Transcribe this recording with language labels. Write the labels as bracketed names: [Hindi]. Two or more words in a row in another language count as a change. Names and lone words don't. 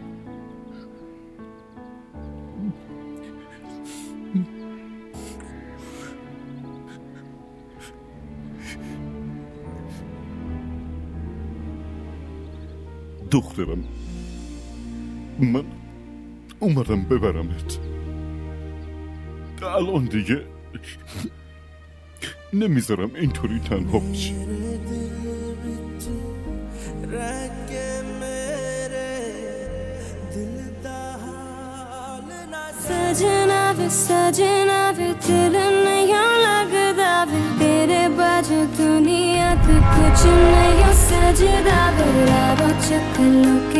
[Persian] دخترم، من اومدم ببرمت. الان دیگه نمیذارم اینطوری تنها بشی. [Punjabi] ਸਜਣਾ ਵੇ ਦਿਲ ਨਹੀਂ ਲਗਦਾ ਵੇ ਤੇਰੇ ਬਾਜੂ ਦੁਨੀਆ ਤੋਂ ਕੁਝ ਨਹੀਂ ਸਜਦਾ ਵੇ ਰਾਵ ਚਕਲੋ